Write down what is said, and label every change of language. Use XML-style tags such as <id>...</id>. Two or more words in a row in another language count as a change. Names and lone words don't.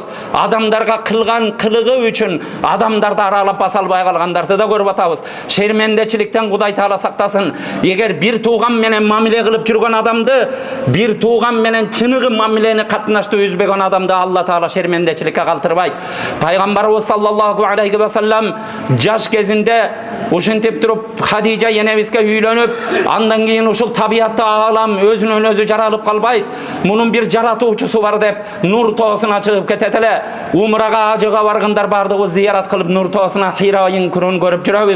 <ky>Адамдарга кылган кылыгы үчүн адамдарды аралап баса албай калгандарды да көрүп атабыз. Шермендечиликтен Кудай Таала сактасын. Эгер бир тууган менен мамиле кылып жүргөн адамды, бир тууган менен чыныгы мамилени катнашты үзбөгөн адамды Алла Таала шермендечиликке калтырбайт. Пайгамбарыбыз</ky> <ar>صلى الله عليه وسلم</ar> <ky>жаш кезинде ушинтип туруп Хадижа энебизге үйлөнүп, андан кийин ушул табиятты аалам өзүнөн өзү жаралып калбайт. Мунун бир жаратуучусу бар деп Нур тоосуна чыгып кетет эле. Умрага, ажыга баргандар бардыгы зыярат кылып Нур тоосуна Хираин күрүн болганын көрүп жүрөбүз.</ky>